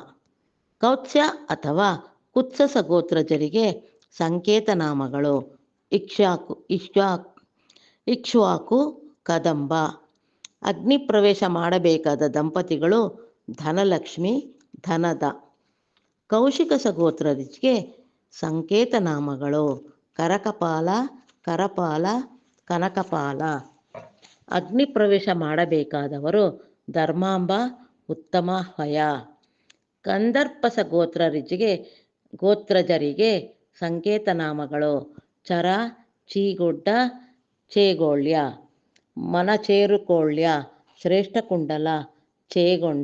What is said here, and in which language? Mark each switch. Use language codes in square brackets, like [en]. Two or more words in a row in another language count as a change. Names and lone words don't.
[kn] ಕೌತ್ಸ್ಯ ಅಥವಾ ಕುತ್ಸಸ ಗೋತ್ರಜರಿಗೆ ಸಂಕೇತನಾಮಗಳು ಇಕ್ಷ್ವಾಕು ಕದಂಬ. ಅಗ್ನಿ ಪ್ರವೇಶ ಮಾಡಬೇಕಾದ ದಂಪತಿಗಳು ಧನಲಕ್ಷ್ಮಿ ಧನದ. ಕೌಶಿಕ ಸಗೋತ್ರರಿಗೆ ಸಂಕೇತನಾಮಗಳು ಕರಕಪಾಲ ಕರಪಾಲ ಕನಕಪಾಲ. ಅಗ್ನಿ ಪ್ರವೇಶ ಮಾಡಬೇಕಾದವರು ಧರ್ಮಾಂಬ ಉತ್ತಮಹಯ. ಕಂದರ್ಪಸ ಗೋತ್ರಜರಿಗೆ ಸಂಕೇತನಾಮಗಳು ಚರ ಚೀಗುಡ್ಡ ಚೇಗೋಳ್ಯ. ಮನಚೇರುಕೋಳ್ಯ ಶ್ರೇಷ್ಠಕುಂಡಲ ಚೇಗೊಂಡ.